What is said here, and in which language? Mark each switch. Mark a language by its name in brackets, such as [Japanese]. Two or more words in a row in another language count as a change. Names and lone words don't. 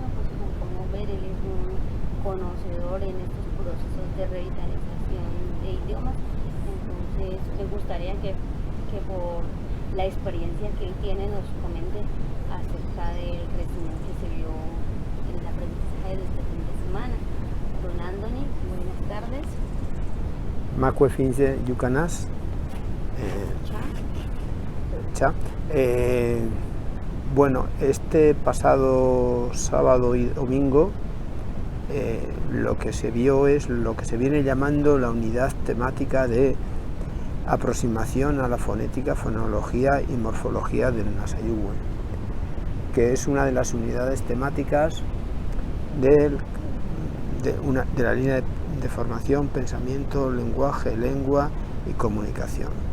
[Spanish] Pues como ver, él es un conocedor en estos procesos de revitalización de idiomas. Entonces me gustaría que por la experiencia que él tiene nos comente acerca del crecimiento que se vio en el aprendizaje de este fin de semana. Don Anthony, buenas tardes. [Páez] Macue finze Yucanas. Cha. [Spanish] Bueno, este pasado sábado y domingo lo que se vio es lo que se viene llamando la unidad temática de aproximación a la fonética, fonología y morfología del Nasayuwe, que es una de las unidades temáticas de la línea de formación, pensamiento, lenguaje, lengua y comunicación.